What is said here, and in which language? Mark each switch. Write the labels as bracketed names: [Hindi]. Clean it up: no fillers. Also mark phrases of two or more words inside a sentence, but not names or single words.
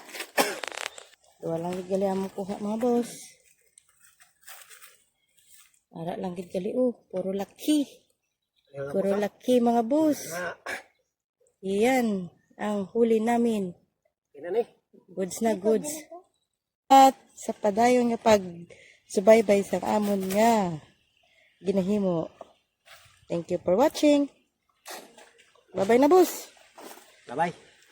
[Hiligaynon] Wala lang gali ang kuha mga boss. Para lang gali puro laki. Puro laki mga boss. Iyan ang huli namin. Kailan eh. Goods na goods. At sa padayon nga pag subaybay sa amon nga ginahimo. [English] Thank you for watching. Bye-bye na boss. Bye-bye.